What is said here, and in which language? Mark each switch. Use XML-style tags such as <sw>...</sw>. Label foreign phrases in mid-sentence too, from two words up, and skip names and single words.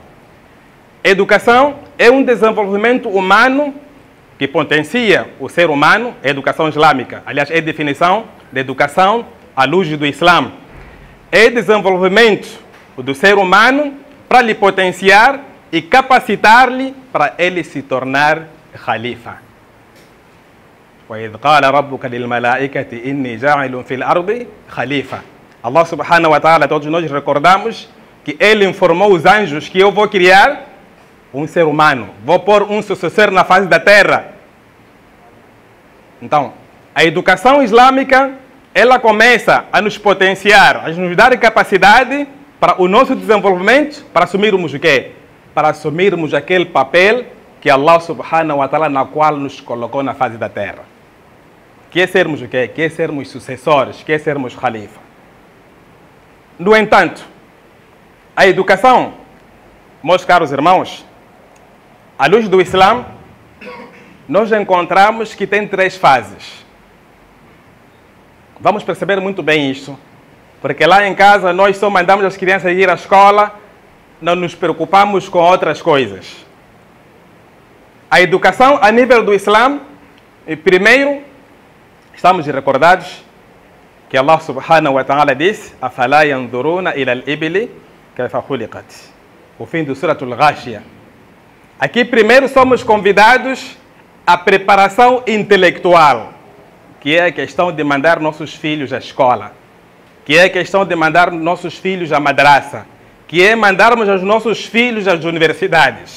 <pt>Educação é um desenvolvimento humano que potencia o ser humano, a educação islâmica. Aliás, é a definição de educação à luz do Islã. É desenvolvimento do ser humano para lhe potenciar e capacitar-lhe para ele se tornar khalifa.</pt> <ar>وَإِذْ قَالَ رَبُّكَ لِلْمَلَائِكَةِ إِنِّي جَاعِلٌ فِي الْأَرْضِ خَلِيفَةً. الله سبحانه وتعالى,</ar> <pt>todos nós recordamos que ele informou os anjos que eu vou criar um ser humano, vou pôr um sucessor na face da terra. Então, a educação islâmica, ela começa a nos potenciar, a nos dar capacidade para o nosso desenvolvimento, para assumirmos o quê? Para assumirmos aquele papel que</pt> <ar>الله سبحانه وتعالى</ar> <pt>na qual nos colocou na face da terra. Que é sermos o quê? Que é sermos sucessores, que é sermos khalifa. No entanto, a educação, meus caros irmãos, à luz do Islã, nós encontramos que tem 3 fases. Vamos perceber muito bem isso, porque lá em casa nós só mandamos as crianças ir à escola, não nos preocupamos com outras coisas. A educação a nível do Islã, primeiro, estamos recordados que</pt> <ar>الله سبحانه وتعالى</ar> <pt>disse</pt> <ar>أَفَلَا يَنْظُرُونَ إِلَى الْإِبِلِ كَيْفَ خُلِقَتْ.</ar> <pt>O fim do Suratul Ghashiyah. Aqui primeiro somos convidados à preparação intelectual, que é a questão de mandar nossos filhos à escola, que é a questão de mandar nossos filhos à madraça, que é mandarmos os nossos filhos às universidades.</pt>